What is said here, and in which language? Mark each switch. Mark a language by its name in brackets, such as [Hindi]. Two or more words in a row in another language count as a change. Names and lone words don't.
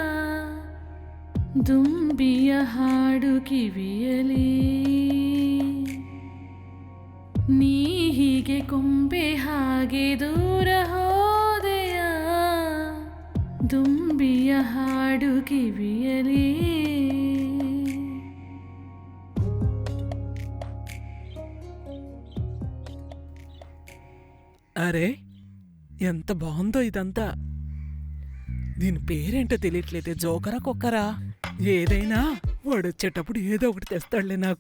[Kannada] ದುಂಬಿಯ ಹಾಡು ಕಿವಿಯಲಿ ನೀ ಹೀಗೆ ಕೊಂಬೆ ಹಾಗೆ ದೂರ ಹೋದೆಯ ದುಂಬಿಯ ಹಾಡು ಕಿವಿಯಲಿ [Telugu] అరే ఎంత బాగుందో ఇదంతా. దీని పేరేంటో తెలియట్లేదే. జోకరా కుక్కరా? ఏదైనా వాడు వచ్చేటప్పుడు ఏదో ఒకటి తెస్తాడులే నాకు.